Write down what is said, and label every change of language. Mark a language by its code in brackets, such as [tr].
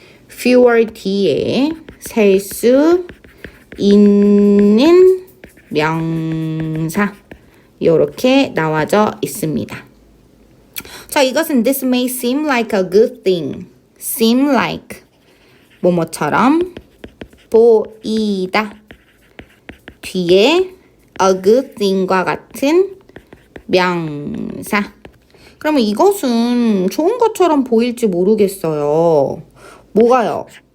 [ko] fewer 뒤에 살 수 있는 명사 이렇게 나와져 있습니다. [en] 자, 이것은 this may seem like a good thing. [ko] seem like 뭐뭐처럼 보이다. 뒤에 a good thing 과 같은 명사. 그러면 이것은 좋은 것처럼 보일지 모르겠어요. 뭐가요?